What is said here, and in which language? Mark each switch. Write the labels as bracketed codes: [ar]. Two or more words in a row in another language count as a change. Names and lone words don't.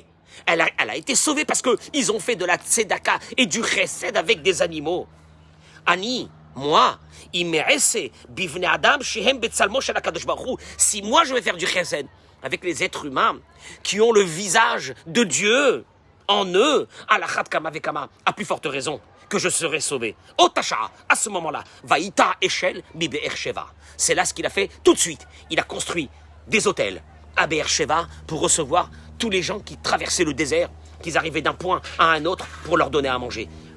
[fr] Elle a été sauvée parce qu'ils ont fait de la tzedaka et du chesed avec des animaux. Ani, moi, si moi je vais faire du chesed avec les êtres humains qui ont le visage de Dieu en eux, [he] על אחת כמה וכמה, [fr] à plus forte raison que je serai sauvé. Otacha, à ce moment-là, [he] ויטע אשל בבאר שבע. [fr] C'est là ce qu'il a fait tout de suite. Il a construit des hôtels à Be'er Sheva pour recevoir tous les gens qui traversaient le désert, qui arrivaient d'un point à un autre pour leur donner à manger.